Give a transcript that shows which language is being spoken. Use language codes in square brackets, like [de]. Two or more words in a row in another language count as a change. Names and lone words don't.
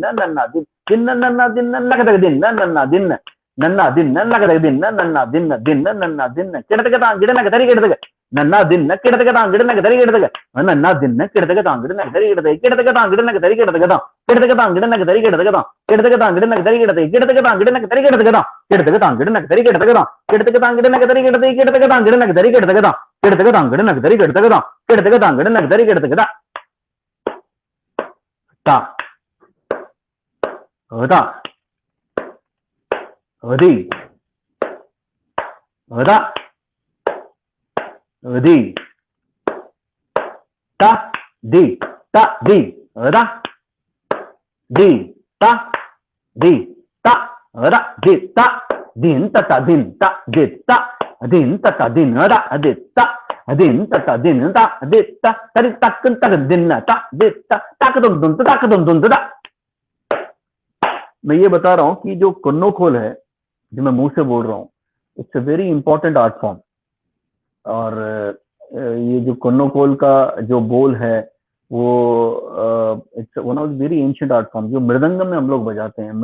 [hi] dinna kedataga nanna dinna kedataga angidana kedari kedataga nanna dinna kedataga angidana kedari kedataga angidana kedari kedataga angidana kedari kedataga angidana kedari kedataga angidana kedari kedataga angidana kedari kedataga angidana kedari kedataga angidana kedari kedataga angidana kedari kedataga angidana kedari kedataga ta oda odi oda odi ta दी ता दी रा दी ता दी ता रा दी ता दिन ता दिन ता दी ता दिन ता दिन रा दी ता दिन ता दिन ता दी ता तरी तक दिन ता दी ता तक दुन ता। मैं ये बता रहा हूँ कि जो कन्नो खोल है जो मैं मुंह से बोल रहा हूँ, [en] it's a very important art form. [hi] और ये जो कन्नो खोल का जो बोल है वो [en] it's one of very ancient art form [hi] जो मृदंगम में हम लोग बजाते हैं।